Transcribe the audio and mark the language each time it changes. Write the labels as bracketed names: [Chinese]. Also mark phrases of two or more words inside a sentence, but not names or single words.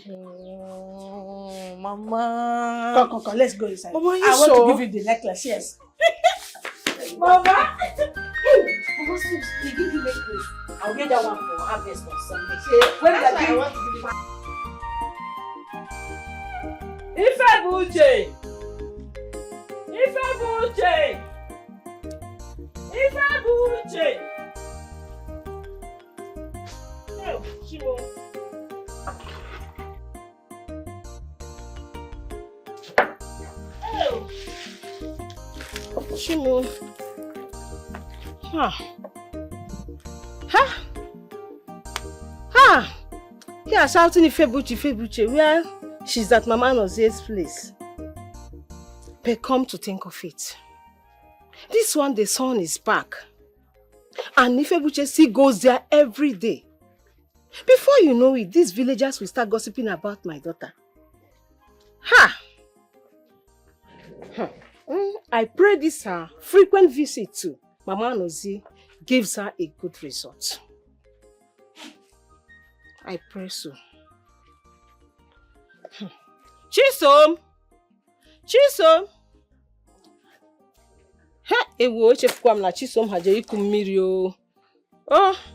[English] Oh, Mama. Come, let's go inside. Mama, I want to give you the necklace, yes. Mama! Mama, you give you necklace. I'll get that one for harvest on Sunday. When I want to give you Ifebuchi! Ifebuchi! Ifebuchi! Oh, Shimo. Oh. Shimo. Here shouting Ifebuchi, where she's at Mama Nozie's place. But come to think of it, this one the son is back. And Ifebuchi still goes there every day. Before you know it, these villagers will start gossiping about my daughter. I pray this her frequent visit to Mama Nozie gives her a good result. I pray so. Chisom! [Igbo] Ewo echefukwa m na Chisom haje iku mmiri o. [English] Oh.